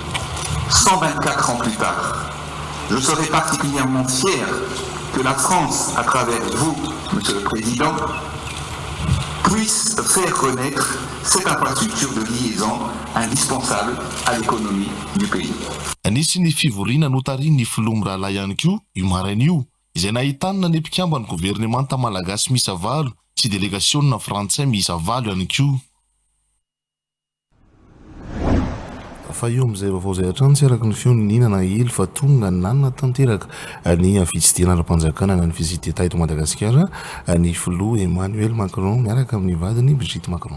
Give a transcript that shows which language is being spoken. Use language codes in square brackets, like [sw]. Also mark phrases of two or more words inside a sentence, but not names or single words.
[fr] 124 ans plus tard, je serai particulièrement fier que la France, à travers vous, Monsieur le Président, puisse faire connaître cette infrastructure de liaison indispensable à l'économie du pays. [mg] Anisy ny fivoriana notariny filoha mirahalahy ihany koa io maraina io izay nahitana ny mpikambany gouvernemanta malagasy miisa 8 sy délégationna frantsay miisa 8 ihany koa. fa eo amin'izay vaovao zay hatrany tsy araky ny feoninina hely fa tonga nanana tanteraka ny fitsidihana ara-panjakana na ny vizity d'État eto Madagasikara ny filoha Emmanuel Macron miaraka amin'ny vadiny Brigitte Macron.